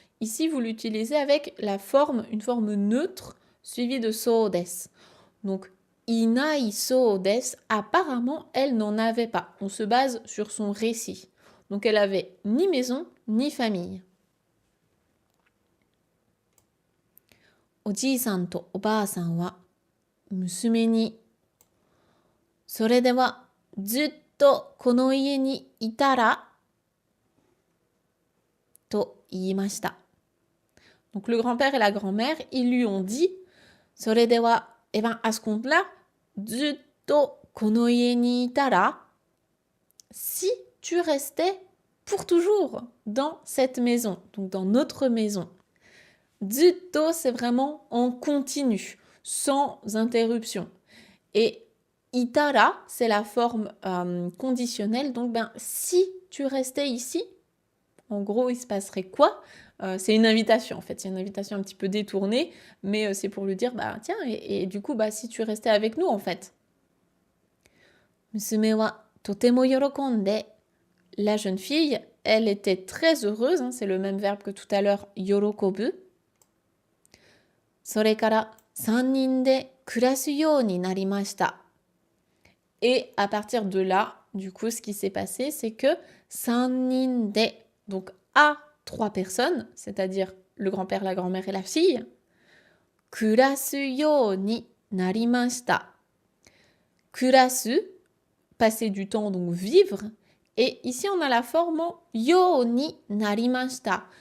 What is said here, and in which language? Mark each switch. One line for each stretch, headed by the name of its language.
French: Ici, vous l'utilisez avec une forme neutre suivie de so desu. Donc, inai so desu, apparemment, elle n'en avait pas. On se base sur son récit. Donc, elle avait ni maison, ni famille.
Japanese: おじいさんとおばあさんは娘に、それではずっとこの家にいたらと言いました。
French: Donc le grand-père et la grand-mère, ils lui ont dit,
Japanese: それでは,
French: à ce compte-là,
Japanese: ずっとこの家にいたら,
French: si tu restais pour toujours dans cette maison, donc dans notre maison. ずっと, c'est vraiment en continu, sans interruption. Et itara, c'est la forme conditionnelle, donc si tu restais ici, en gros, il se passerait quoi? C'est une invitation en fait, c'est une invitation un petit peu détournée, mais c'est pour lui dire, tiens, et du coup, si tu restais avec nous en fait.
Japanese: 娘はとても喜んで,
French: la jeune fille, elle était très heureuse, c'est le même verbe que tout à l'heure, yorokobu.
Japanese: それから3人で暮らすようになりました.
French: Et à partir de là, du coup, ce qui s'est passé, c'est que
Japanese: 3人で,
French: donc à 3 personnes, c'est-à-dire le grand-père, la grand-mère et la fille,
Japanese: 暮らすようになりました.
French: 暮らす, passer du temps, donc vivre. Et ici, on a la forme en yo ni narimashita.